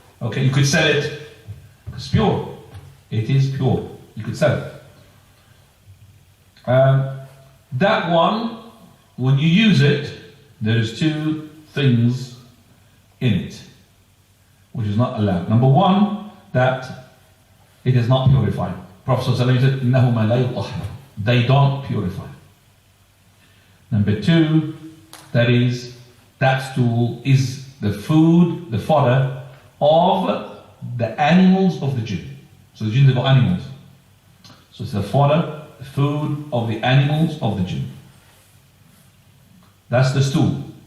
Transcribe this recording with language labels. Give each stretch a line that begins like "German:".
English: Okay, you could sell it. It's pure. It is pure. You could sell it. That one, when you use it, there is two things in it, which is not allowed. Number one, that it is not purified.
Arabic: Prophet ﷺ said, إِنَّهُمَا لَا يُطَهِّرُ.
English: They don't purify. Number two, that is, that stool is the food, the fodder of the animals of the jinn. So the jinn, they've got animals. So it's the fodder, the food of the animals of the jinn. That's the stool.